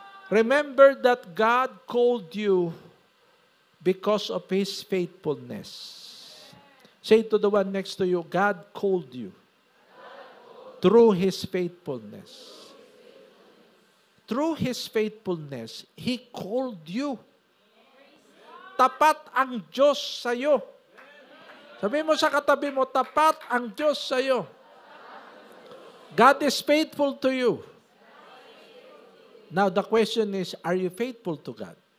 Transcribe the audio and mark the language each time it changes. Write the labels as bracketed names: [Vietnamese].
[English] Remember that God called you because of His faithfulness. Say to the one next to you, God called you through His faithfulness. Through His faithfulness, He called you. [Filipino] Tapat ang Diyos sa iyo. Sabi mo sa katabi mo, tapat ang Diyos sa iyo. [English] God is faithful to you. Now, the question is, are you faithful to God?